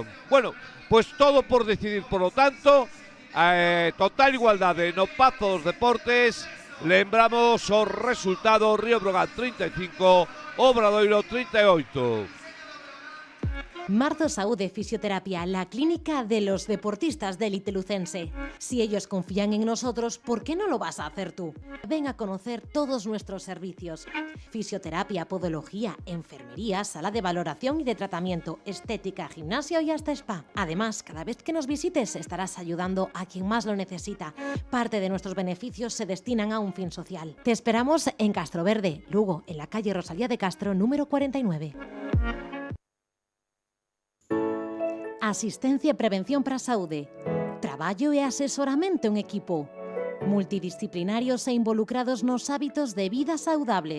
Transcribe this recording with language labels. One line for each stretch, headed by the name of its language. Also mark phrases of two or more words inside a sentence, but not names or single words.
Spanish: Bueno, pues todo por decidir, por lo tanto,
Galician: total igualdade no Pazo dos Deportes. Lembramos o resultado: Río Brogan 35, Obradoiro 38.
Spanish: Marzo Saúde Fisioterapia, la clínica de los deportistas de élite lucense. Si ellos confían en nosotros, ¿por qué no lo vas a hacer tú? Ven a conocer todos nuestros servicios. Fisioterapia, podología, enfermería, sala de valoración y de tratamiento, estética, gimnasio y hasta spa. Además, cada vez que nos visites estarás ayudando a quien más lo necesita. Parte de nuestros beneficios se destinan a un fin social. Te esperamos en Castro Verde, Lugo, en la calle Rosalía de Castro, número 49.
Galician: Asistencia e prevención para a saúde. Traballo e asesoramento en equipo. Multidisciplinarios e involucrados nos hábitos de vida saudable.